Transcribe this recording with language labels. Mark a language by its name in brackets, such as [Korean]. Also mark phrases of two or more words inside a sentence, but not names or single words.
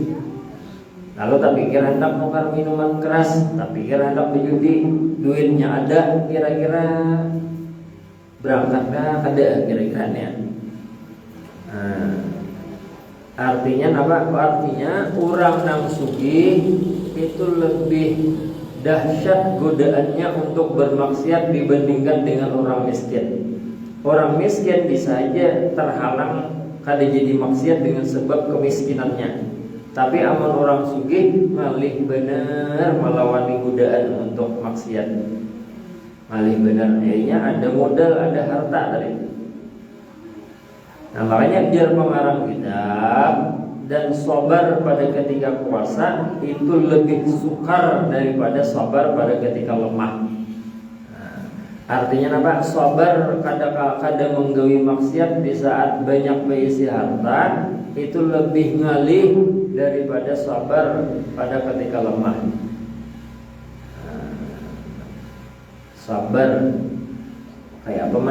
[Banjar] Lalu tak pikir hendak nukar minuman keras, tak pikir hendak berjudi, duitnya ada, kira-kira berangkatnya kada kira-kiranya. [Indonesian] Artinya apa? Artinya orang nang sugih itu lebih dahsyat godaannya untuk bermaksiat dibandingkan dengan orang miskin. Orang miskin bisa aja terhalang kada jadi maksiat dengan sebab kemiskinannya. [Banjar] Tapi aman orang sugih malih benar melawani godaan untuk maksiat. Malih benar, akhirnya ada modal, ada harta tadi. [Indonesian] Nah makanya biar pengarang kitab dan sabar pada ketika puasa itu lebih sukar daripada sabar pada ketika lemah. Artinya apa? [Banjar] Sabar kada menggawi maksiat di saat banyak berisi harta itu lebih ngalih daripada sabar pada ketika lemah. [Indonesian] Sabar kayak apa?